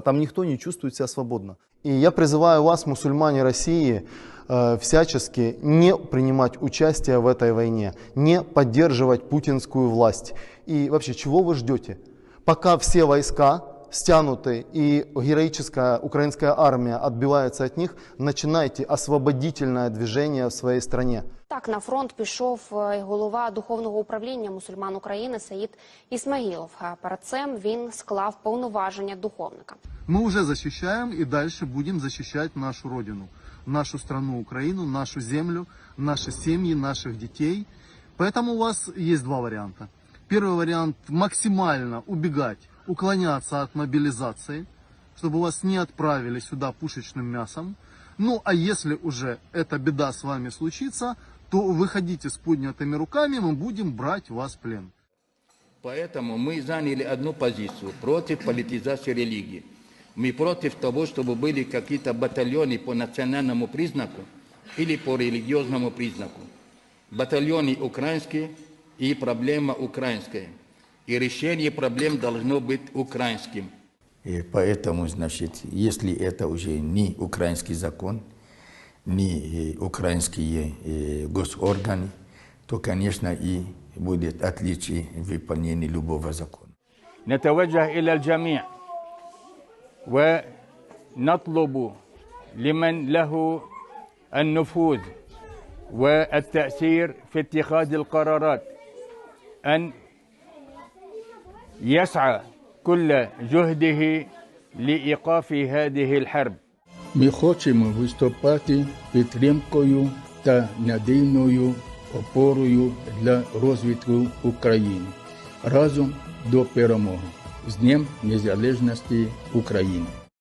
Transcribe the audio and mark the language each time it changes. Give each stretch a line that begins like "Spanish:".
Russian: Там никто не чувствует себя свободно. И я призываю вас, мусульмане России, всячески не принимать участие в этой войне, не поддерживать путинскую власть. И вообще, чего вы ждете? Пока все войска стянуты и героическая украинская армия отбивается от них, начинайте освободительное движение в своей стране.
Ukrainian: Так, на фронт пішов голова духовного управління мусульман України Саїд Ісмаїлов. Перед цим він склав повноваження духовника.
Russian: Мы уже защищаем и дальше будем защищать нашу родину, нашу страну Украину, нашу землю, наши семьи, наших детей. Поэтому у вас есть два варианта. Первый вариант – максимально убегать, уклоняться от мобилизации, чтобы вас не отправили сюда пушечным мясом. Ну, а если уже эта беда с вами случится, то выходите с поднятыми руками, мы будем брать вас в плен. Поэтому мы заняли одну позицию против политизации религии. Мы против того, чтобы были какие-то батальоны по национальному признаку или по религиозному признаку. Батальоны украинские и проблема украинская. И решение проблем должно быть украинским. И поэтому, значит, если это уже не украинский закон, не украинские госорганы, то, конечно, и будет отличие в выполнении любого закона.
Arabic: نتوجه إلى الجميع ونطلب لمن له النفوذ والتأثير في اتخاذ القرارات أن يسعى كل جهده لإيقاف هذه الحرب.
Ukrainian: Ми хочемо виступати підтримкою та надійною опорою для розвитку України разом до перемоги. З Днем Незалежності України!